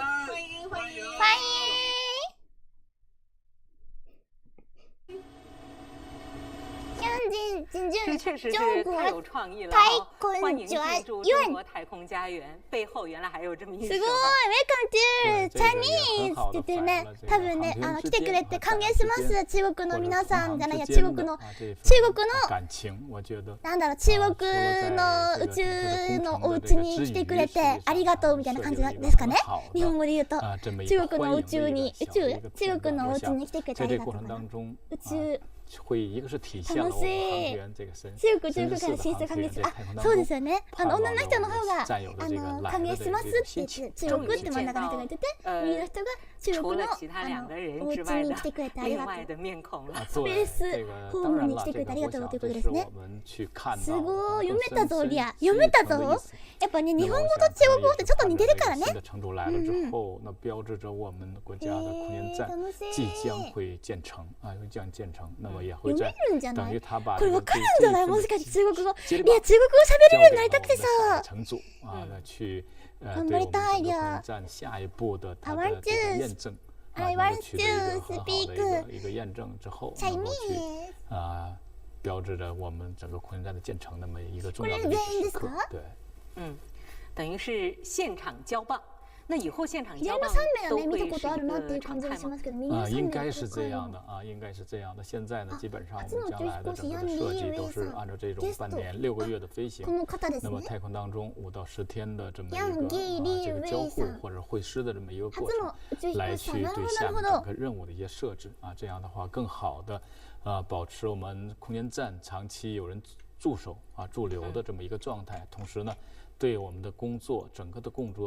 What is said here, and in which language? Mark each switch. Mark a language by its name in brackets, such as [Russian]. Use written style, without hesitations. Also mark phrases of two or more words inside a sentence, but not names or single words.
[Chinese] 欢迎！这确实是太有创意了。欢迎进驻中国太空家园，背后原来还有这么一首。 [Japanese] すごい [English] Welcome to Chinese [Japanese] って言ってるね。多分ね、来てくれて歓迎します。中国の皆さんじゃないや、中国の [Chinese] 感情，我觉得 [Japanese] なんだろう、中国の宇宙のお家に来てくれてありがとうみたいな感じですかね。日本語で言うと、中国の宇宙に中国のお家に来てくれてありがとうかな。宇宙。 [Chinese] 会一个是体现了我们航天员这个 [Japanese] 中国から進出歓迎する。そうですよね。女の人の方が歓迎しますって言って中国って真ん中の人が言ってて、右の人が中国のお家に来てくれてありがとう。スペースホームに来てくれてありがとうということですね。すごい、読めたぞリア、読めたぞ。やっぱね、日本語と中国語ってちょっと似てるからね。 [Chinese] 成都来了之后，那标志着我们国家的空间站即将会建成啊，会将建成。那么也会在等于他把 [Japanese] これわかるんじゃない？もしかして中国語。いや、中国語喋れるようになりたくてさ。 [Chinese] 乘组啊，那去对我们整个空间站下一步的它的这个验证。 [English] I want to speak [Chinese] 一个验证之后，能够去标志着我们整个空间站的建成那么一个重要的历史时刻。对，等于是现场交棒。那以后现场交棒都会是一个常态吗？应该是这样的啊，应该是这样的。现在呢，基本上我们将来的整个的设计都是按照这种半年6个月的飞行，那么太空当中5到10天的这么一个这个交互或者会师的这么一个过程，来去对下面整个任务的一些设置啊，这样的话更好的保持我们空间站长期有人驻守驻留的这么一个状态，同时呢，对我们的工作整个的工作。